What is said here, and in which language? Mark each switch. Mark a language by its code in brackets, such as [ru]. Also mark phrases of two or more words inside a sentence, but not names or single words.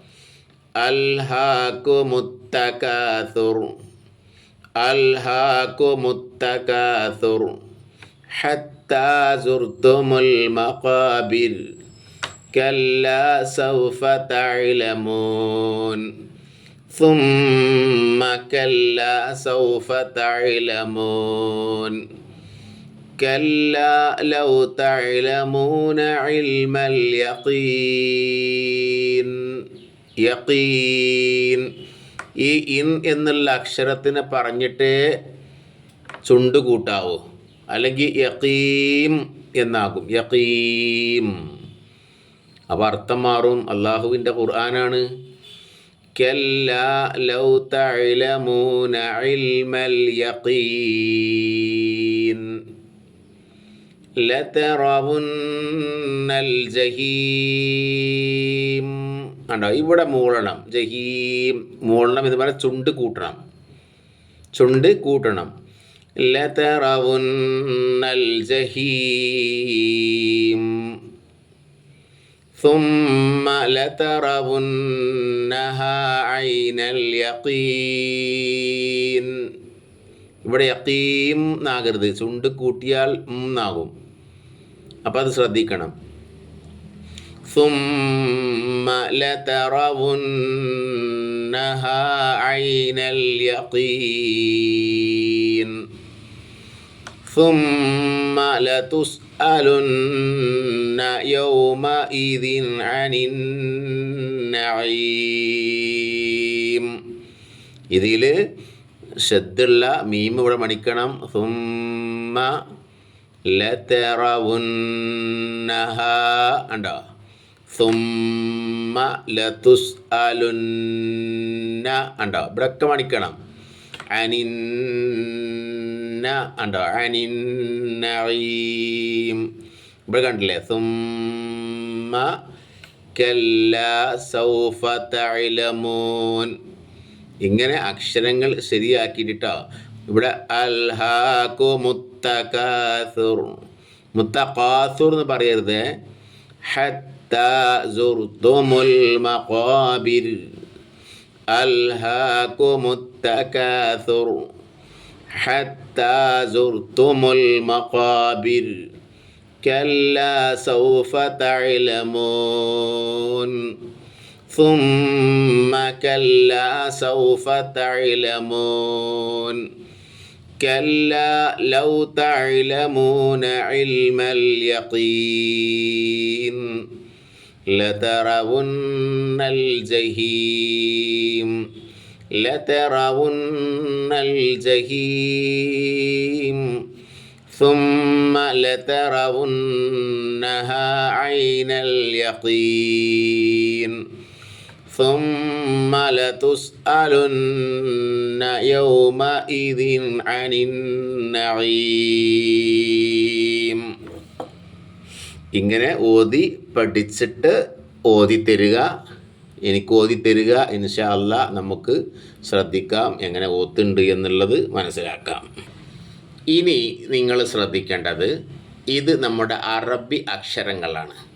[ar] ألهاكم التكاثر. ألهاكم التكاثر. حتى زرتم المقابر. كلا سوف تعلمون. ثم كلا سوف تعلمون. كلا لو تعلمون علم اليقين. യഖീൻ. [ml] ഈ ഇൻ എന്നുള്ള അക്ഷരത്തിനെ പറഞ്ഞിട്ട് ചുണ്ട് കൂട്ടാവൂ, അല്ലെങ്കിൽ യഖീം എന്നാകും. യഖീം. അപ്പോൾ അർത്ഥം മാറും. അള്ളാഹുവിൻ്റെ ഖുർആനാണ്. [ar] كلا لو تعلمون علم اليقين لترون الجحيم. [ml] കണ്ടോ, ഇവിടെ മൂളണം. ജഹീം മൂളണം എന്ന് പറഞ്ഞാൽ ചുണ്ട് കൂട്ടണം. [ar] لترون الجحيم ثم لترونها عين اليقين. [ml] ഇവിടെ യഖീം എന്നാകരുത്, ചുണ്ട് കൂട്ടിയാൽ എന്നാകും. അപ്പം അത് ശ്രദ്ധിക്കണം. [ar] ثم لترونها عين اليقين ثم لتسألن يومئذ عن النعيم. [ml] ഇതിൽ ഷദ്ദുള്ള മീം ഇവിടെ മണിക്കണം. [ar] ثم لترونها ഉണ്ടോ. ثم لتسألن [ml] ഉണ്ടോ. ഇവിടെയൊക്കെ മണിക്കണം. ഉണ്ടോ. അനിന്നഈം ഇവിടെ കണ്ടില്ലേ. [ar] ثم كلا سوف تعلمون. [ml] ഇങ്ങനെ അക്ഷരങ്ങൾ ശരിയാക്കിയിട്ടോ. ഇവിടെ [ar] ألهاكم التكاثر، متكاثر [ml] എന്ന് പറയരുത്. [ar] حتى زرتم المقابر. ألهاكم التكاثر حتى زرتم المقابر. كلا سوف تعلمون ثم كلا سوف تعلمون كلا لو تعلمون علم اليقين لترون الجحيم لترون الجحيم ثم لترونها عين اليقين ثم لتسألن يومئذ عن النعيم. [ml] ഇങ്ങനെ ഓതി പഠിച്ചിട്ട് ഓതി തരിക. എനിക്ക് ഓതി തരിക. [ar] إن شاء الله [ml] നമുക്ക് ശ്രദ്ധിക്കാം, എങ്ങനെ ഓത്തുണ്ട് എന്നുള്ളത് മനസ്സിലാക്കാം. ഇനി നിങ്ങൾ ശ്രദ്ധിക്കേണ്ടത്, ഇത് നമ്മുടെ അറബി അക്ഷരങ്ങളാണ്.